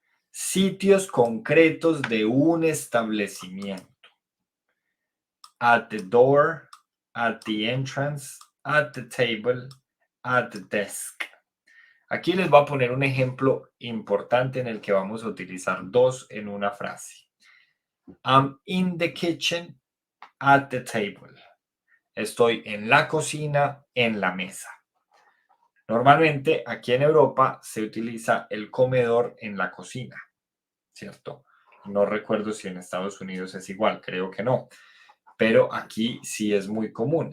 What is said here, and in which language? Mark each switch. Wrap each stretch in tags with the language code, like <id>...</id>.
<es>Sitios concretos de un establecimiento:</es> <en>at the door, at the entrance, at the table, at the desk.</en> <es>Aquí les voy a poner un ejemplo importante en el que vamos a utilizar dos en una frase.</es> <en>I'm in the kitchen, at the table.</en> <es>Estoy en la cocina, en la mesa. Normalmente aquí en Europa se utiliza el comedor en la cocina, ¿cierto? No recuerdo si en Estados Unidos es igual, creo que no. Pero aquí sí es muy común.</es>